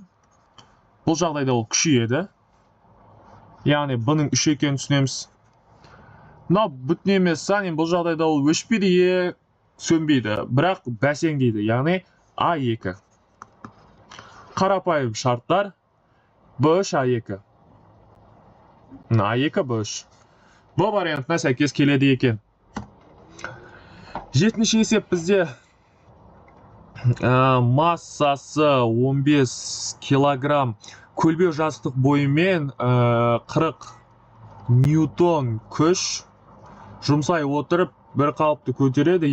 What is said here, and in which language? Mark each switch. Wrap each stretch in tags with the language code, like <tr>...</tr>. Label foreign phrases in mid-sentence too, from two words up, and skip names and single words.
<kk>Бұл жағдайда ол күшейеді. Яғни b-ның 3 екенін түсінеміз. Мынау бүтін емес сан, бұл жағдайда ол өшпейді, сөнбейді, бірақ бәсеңдейді. Яғни a2. Қарапайым шарттар b3 a2. a2 b3. Бұл вариантына сәйкес келеді екен. 7-ші есеп бізде массасы 15 килограмм көлбеу жазықтық бойымен 40 ньютон күш жұмсай отырып бір қалыпты көтереді.</kk>